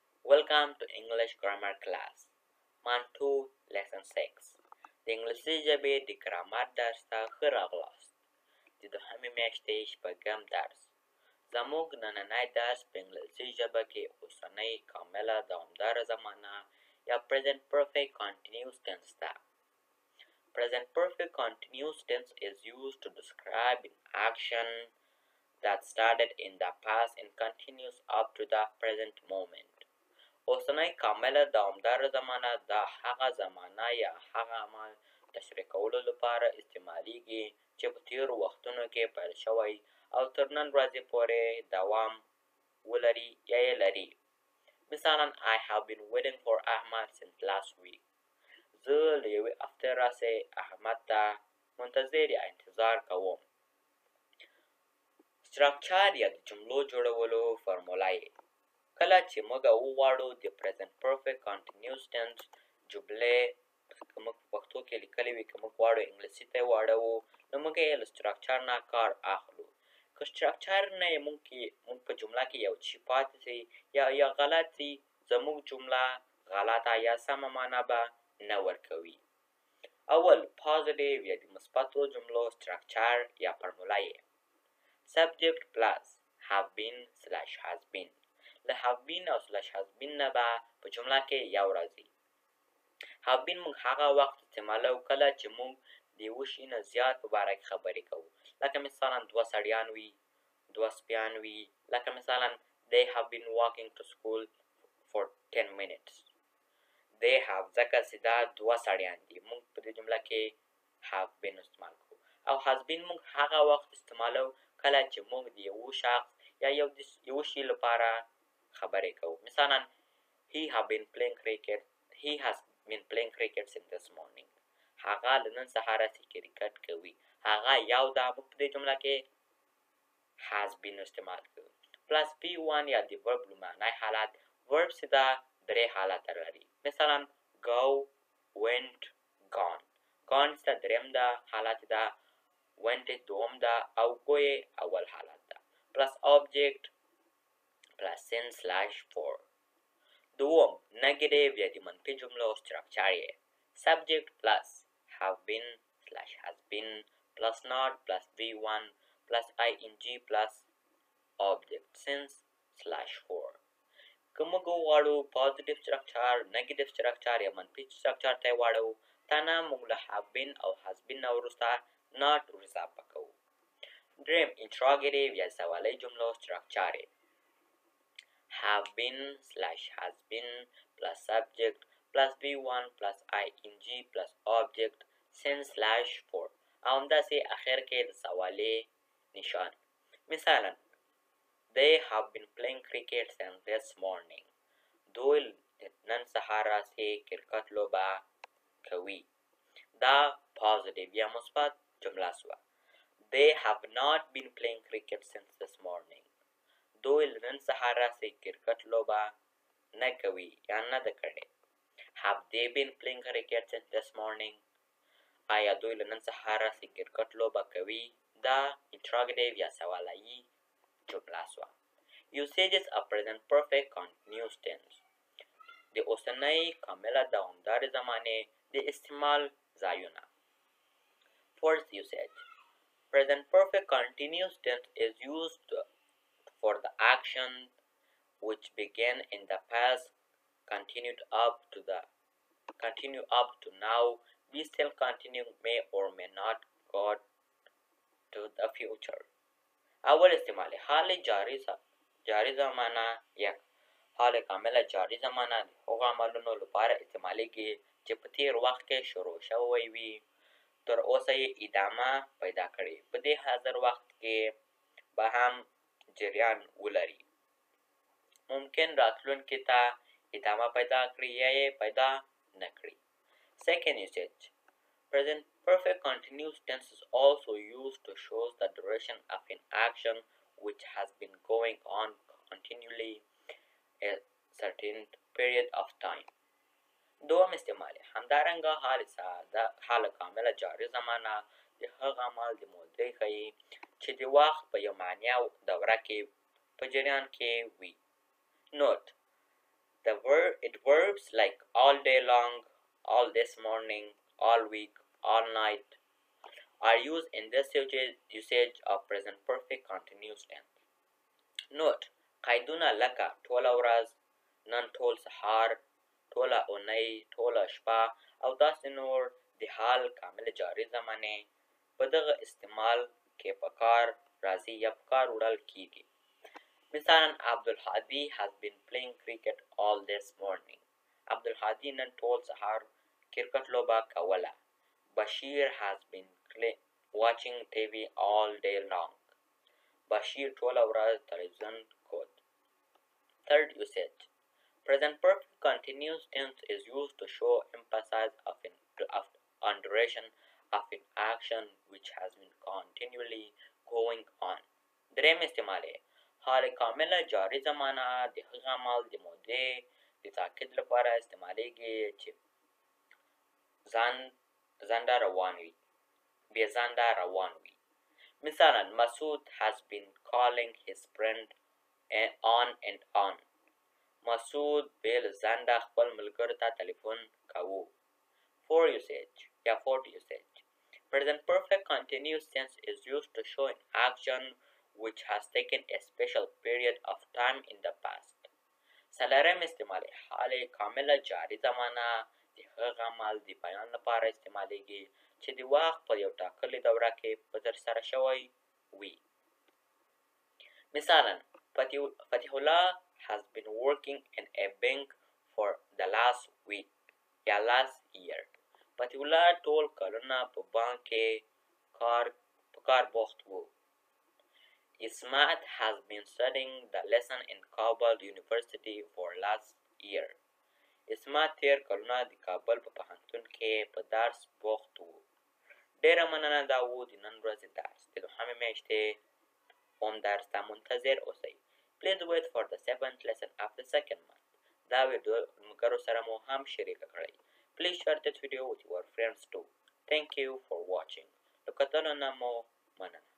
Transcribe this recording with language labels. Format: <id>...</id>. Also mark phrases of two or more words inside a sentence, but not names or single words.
<en>Welcome to English Grammar Class. Mantu Lesson 6</en> <ps>د انګلیسي ژبې د ګرامر درس ته ښه راغلاست. د دوهمې میاشتې شپږم درس. زموږ نننی درس په انګلیسي ژبه کې اوسنۍ کامله دوامداره زمانه یا</ps> <en>present perfect continuous tense</en> <ps>ده.</ps> <en>Present perfect continuous tense is used to describe an action that started in the past and continues up to the present moment.</en> <ps>اوسنۍ کامله دوامداره زمانه دا هغه زمانه یا هغه عمل تشریح کولو لپاره استعمالیږي چې په تېرو وختونو کې پیل شوی او تر نن ورځې پورې دوام ولري یا یې لري.</ps> <en>مثلا I have been waiting for Ahmad since last week.</en> <ps>زه له یوې هفتې راهیسې احمد ته منتظر یا انتظار کوم. structure یا د جملو جوړولو فرموله یې کله چې موږ وغواړو د</ps> <en>present perfect continuous tense</en> <ps>جملې که موږ په پښتو کې لیکلې وي که موږ غواړو انګلیسي ته یې واړوو نو موږ یې له structure نه کار اخلو. که structure نه یې موږ په جمله کې یو شي پاتې سي یا غلط سي زموږ جمله غلطه یا سمه معنا به نه ورکوي. اول positive یا د مثبتو جملو structure یا فرموله یې</ps> <en>subject plus have been / has been.</en> <ps>له</ps> <en>have been</en> <ps>او /</ps> <en>has been</en> <ps>نه به په جمله کې یو راځي.</ps> <en>have been</en> <ps>موږ هغه وخت استعمالوو کله چې موږ د یوه شي نه زیات په باره کې خبرې کوو. لکه مثلا دوه سړیان وي، دوه سپیان وي.</ps> <en>لکه مثلا they have been walking to school for 10 minutes. they have</en> <ps>ځکه چې دا دوه سړیان دي موږ په دې جمله کې</ps> <en>have been</en> <ps>استعمال کوو. او</ps> <en>has been</en> <ps>موږ هغه وخت استعمالوو کله چې موږ د یوه شخص یا یو شي لپاره خبرې کوو.</ps> <en>مثلا he has been playing cricket since this morning.</en> <ps>هغه له نن څخه راهیسې کرکټ کوي. هغه یو دا موږ په دې جمله کې</ps> <en>has been</en> <ps>استعمال کوو. پلس P1 یا د verb لومړنی حالت verb چې دا درې حالته لري.</ps> <en>مثلا go, went, gone.</en> <ps>gone چې درېیم ده حالت ده، went دوم ده او go اول حالت ده.</ps> <en>پلس object plus since / for.</en> <ps>دوم negative یا د منفي جملو structure یې</ps> <en>subject plus have been / has been plus not plus V1 plus ing plus object since / for.</en> <ps>که موږ وغواړو</ps> <en>positive structure negative structure</en> <ps>یا منفي structure ته یې واړوو تنه موږ له</ps> <en>have been</en> <ps>او</ps> <en>has been</en> <ps>نه وروسته not ور اضافه کوو.</ps> <en>درېیم interrogative</en> <ps>یا سوالۍ جملو</ps> <en>structure یې have been / has been plus subject plus V1 plus ing plus object since / for.</en> <ps>او همداسې اخر کې د سوالې نشان.</ps> <en>مثلا they have been playing cricket since this morning.</en> <ps>دوی نن سهار راهیسې کرکټ لوبه کوي. دا positive یا مثبت جمله سوه.</ps> <en>they have not been playing cricket since this morning.</en> <ps>دوی له نن څخه راهیسې کرکټ لوبه نه کوي یا نه ده کړې.</ps> <en>have they been playing cricket since this morning.</en> <ps>آیا دوی له نن څخه راهیسې کرکټ لوبه کوي. دا interrogative یا سوالایي جمله سوه.</ps> <en>usages of present perfect continuous tense.</en> <ps>د اوسنۍ کامله دوامدارې زمانې د استعمال ځایونه.</ps> <en>First usage. Present perfect continuous tense is used for the action which began in the past, continue up to now, we still continue, may or may not go to the future.</en> <ps>اول استعمال حال جاری زمانه یک حال کامله جاری زمانه د هغو عملونو لپاره استعمالیږي چې په تیر وخت کې شروع شوی وي تر اوسه یې ادامه پیدا کړي. په دې حاضر وخت کې به هم جریان ولري. ممکن راتلونکي ته ادامه پیدا کړي یا یې پیدا نه کړي.</ps> <en>Second usage. Present perfect continuous tense is also used to show the duration of an action which has been going on continually a certain period of time.</en> <ps>دوم استعمال همدارنګه حال کامله جاری زمانه د هغه عمل د مودې ښیي چې د وخت په یو معنی دوره کې په جریان کې وي.</ps> <en>Note: the Verbs like all day long, all this morning, all week, all night are used in this usage of present perfect continuous tense. Note:</en> <ps>قیدونه لکه ټوله ورځ، نن ټول سهار، ټوله اونۍ، ټوله شپه او داسې نور د حال کامل جاري زمانې په دغه استعمال کې په کار راځي یا په کار وړل کیږي.</ps> <en>مثلا عبدالهادي has been playing cricket all this morning.</en> <ps>عبدالهادي نن ټول سهار کرکټ لوبه کوله.</ps> <en>Bashir has been watching TV all day long.</en> <ps>Bashir ټوله ورځ تلویزیون کود.</ps> <en>Third usage. Present perfect continuous tense is used to show emphasis on duration of an action which has been continually going on.</en> <ps>دریم استعمال حال کامله جاری زمانه د هغه عمل د مودې د تاکید لپاره استعمالیږي چې زنده روان وي، بې زنده روان وي.</ps> <en>مثلا مسعود has been calling his friend on and on.</en> <ps>مسعود بې زنده خپل ملګرو ته تلیفون کوو.</ps> <en>Fourth usage. Present perfect continuous tense is used to show an action which has taken a special period of time in the past.</en> <ps>څلورم استعمال حال کامله جاری زمانه د هغه عمل د بیان لپاره استعمالیږي چې د وخت په یو ټاکلې دوره کې په ترسره شوی وي.</ps> <en>مثلا فتح الله has been working in a bank for the last week یا last year.</en> <ps>فتح الله ټول کلونه په بانک کې کار بوخت وو.</ps> <en>Ismat has been studying the lesson in Kabul University for last year.</en> <ps>اسمت تیر کلونه د کابل په پوهنتون کې په درس بوخت وو. ډېره مننه دا و د نن ورځې درس. د دوهمې میاشتې اووم درس ته منتظر اوسئ.</ps> <en>Please wait for the 7th lesson of the second month.</en> <ps>دا ویډیو ملګرو سره مو هم شریکه کړئ.</ps> <en>Please share this video with your friends too. Thank you for watching.</en> <ps>د کتلو نه مو مننه.</ps>